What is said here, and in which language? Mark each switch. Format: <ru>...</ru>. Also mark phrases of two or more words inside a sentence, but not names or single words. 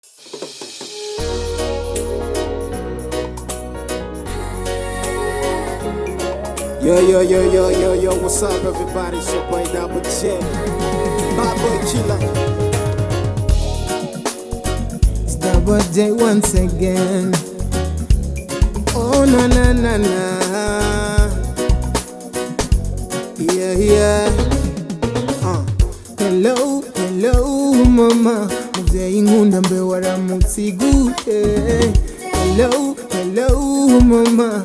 <en>Yo, what's up, everybody? It's your boy Double J, my boy Killer. It's Double J once again. Oh, na na na na. Yeah. Hello, mama.</en> <rn>Muvyeyi nkunda mbe waramutse gute?</rn> <en>Hello, mama.</en>